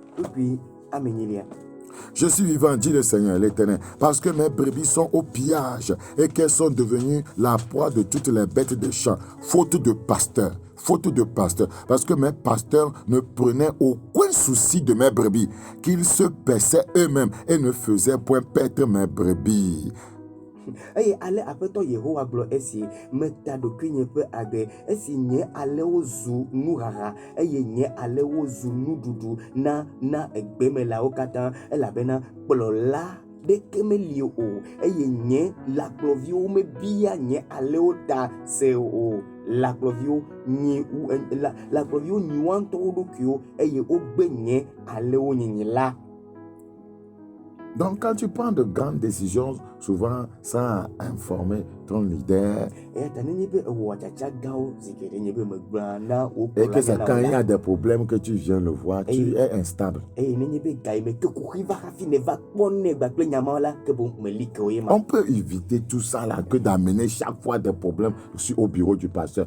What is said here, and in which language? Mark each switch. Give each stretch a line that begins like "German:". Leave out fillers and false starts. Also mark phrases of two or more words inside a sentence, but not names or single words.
French: Je suis vivant, dit le Seigneur l'Éternel, parce que mes brebis sont au pillage et qu'elles sont devenues la proie de toutes les bêtes des champs, faute de pasteurs, parce que mes pasteurs ne prenaient aucun souci de mes brebis, qu'ils se paissaient eux-mêmes et ne faisaient point paître mes brebis.
Ewe: Eye ale aƒetɔ Yehowa gblɔ esi meta ɖokui nye ƒe agbe esi nye alewo zu nuhaha eye nye alewo zu nuɖuɖu na egbemelawo katã elabena kplɔla ɖeke meli o eye nye lakplɔviwo mebia nye alewo ta se o. Lakplɔviwo nyi wo ŋutɔ wo ɖokuiwo eye wogbe nye alewo nyinyi la.
French: Donc, quand tu prends de grandes décisions, souvent sans informer ton leader, et que c'est quand il y a des problèmes que tu viens le voir, tu es instable. On peut éviter tout ça là, que d'amener chaque fois des problèmes au bureau du pasteur.